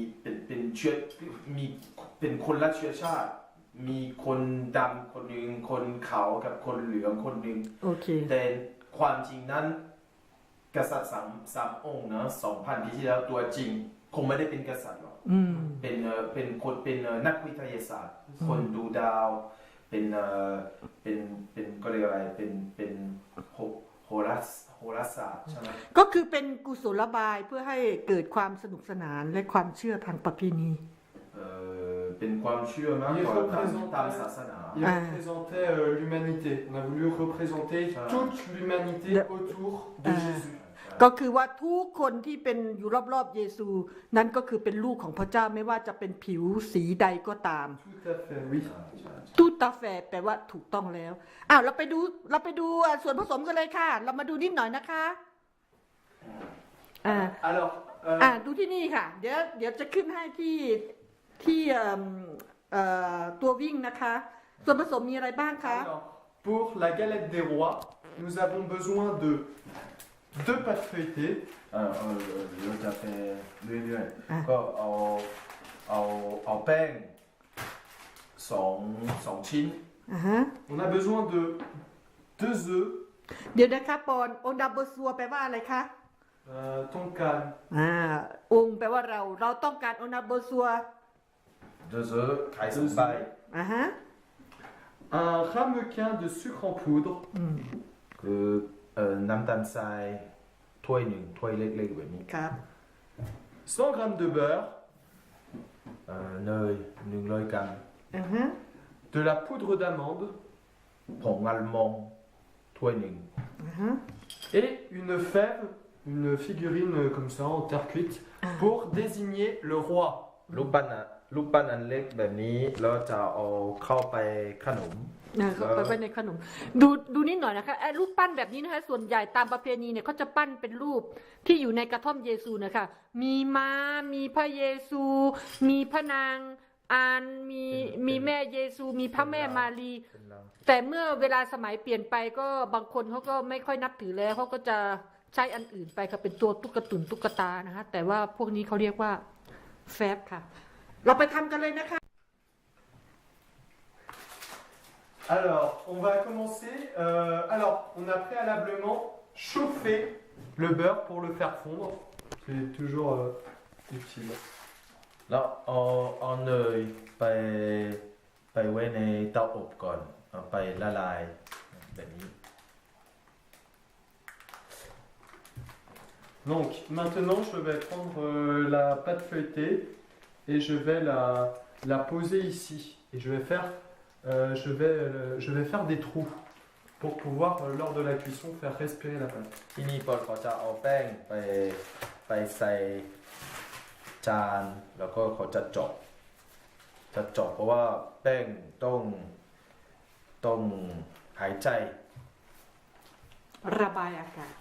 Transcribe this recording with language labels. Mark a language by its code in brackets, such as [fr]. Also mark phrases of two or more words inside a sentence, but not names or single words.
[th] เป็นคนละเชื้อชาติมีคนดำคนหนึ่งคนขาวกับคนเหลืองคนหนึ่งแต่ความจริงนั้นกษัตริย์สามองค์นะ 2,000 ปีที่แล้วตัวจริงคงไม่ได้เป็นกษัตริย์หรอกเป็นคนเป็นนักวิทยาศาสตร์คนดูดาวเป็นก็เรียกอะไรเป็นโหราศาสตร์ใช่ไหม ก็คือเป็นกุศโลบายเพื่อให้เกิดความสนุกสนานและความเชื่อทางประเพณี เป็นความเชื่อมากกว่าตามศาสนา [fr] Il représentait l'humanité. On a voulu représenter toute l'humanité autour de Jésus. [th] ก็คือว่าทุกคนที่เป็นอยู่รอบๆเยซูนั้นก็คือเป็นลูกของพระเจ้าไม่ว่าจะเป็นผิวสีใดก็ตาม [fr] Tout à fait, oui. tout à fait [th] แปลว่าถูกต้องแล้วเราไปดูส่วนผสมกันเลยค่ะเรามาดูนิดหน่อยนะคะดูที่นี่ค่ะเดี๋ยวจะขึ้นให้ที่ตัววิ่งนะคะส่วนผสมมีอะไรบ้างคะ [fr] Alors, pour la galette des rois, nous avons besoin de 2 pâtes feuilletées. [th] เราจะไปเรื่อยๆก็เอาแป้ง2 ชิ้น [fr] On a besoin de 2 œufs. [th] เดี๋ยวนะคะปอน [fr] on a besoin [th] แปลว่าอะไรคะ Tonkan. องค์แปลว่าเราต้องการ [fr] on a besoin [th] 2 œufs ไข่2 ใบ [fr] Un ramequin de sucre en poudre. [th] คือน้ำตาลทรายถ้วยหนึ่งถ้วยเล็กๆแบบนี้ ครับ [fr] 100 grammes de beurre, [th] เนย100 กรัม อือฮึ [fr] de la poudre d'amande [th] ผงอัลมอนด์ถ้วยหนึ่ง อือฮึ [fr] et une fève, une figurine comme ça en terre cuite pour désigner le roi. [th] ลูกปั้นอันเล็กแบบนี้แล้วจะเอาเข้าไปขนม เข้าไปในขนมดูนิดหน่อยนะคะไอ้รูปปั้นแบบนี้นะคะส่วนใหญ่ตามประเพณีเนี่ยเขาจะปั้นเป็นรูปที่อยู่ในกระท่อมเยซูนะคะมีม้ามีพระเยซู มีพระนางอานมีแม่เยซู มีพระแม่มารี แต่เมื่อเวลาสมัยเปลี่ยนไปก็บางคนเขาก็ไม่ค่อยนับถือแล้วเขาก็จะใช้อันอื่นไปค่ะเป็นตัวตุ๊กตานะคะแต่ว่าพวกนี้เขาเรียกว่าแฟบค่ะ เราไปทำกันเลยนะคะ [fr] Alors, on va commencer. Alors, on a préalablement chauffé le beurre pour le faire fondre. C'est toujours utile. [th] แล้วเอาเนยไปไว้ในเตาอบก่อนเอาไปละลายแบบนี้ [fr] Donc, maintenant, je vais prendre la pâte feuilletée et je vais la poser ici. Et je vais faire des trous pour pouvoir, lors de la cuisson, faire respirer la pâte. [th] ที่นี่ปอเขาจะเอาแป้งไปใส่จานแล้วก็เขาจะเจาะเพราะว่าแป้งต้องหายใจ ระบายอากาศ